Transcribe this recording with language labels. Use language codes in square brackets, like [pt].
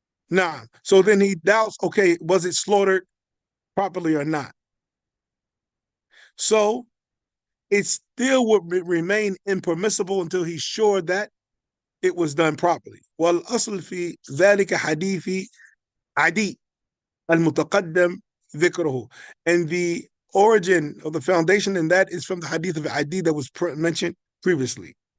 [en] Nah. So then he doubts, okay, was it slaughtered properly or not? So it still would remain impermissible until he's sure that it was done properly. [ar] والأصل في ذلك حديث عدي المتقدم ذكره. [en] And the origin of the foundation in that is from the hadith of Adi that was mentioned previously.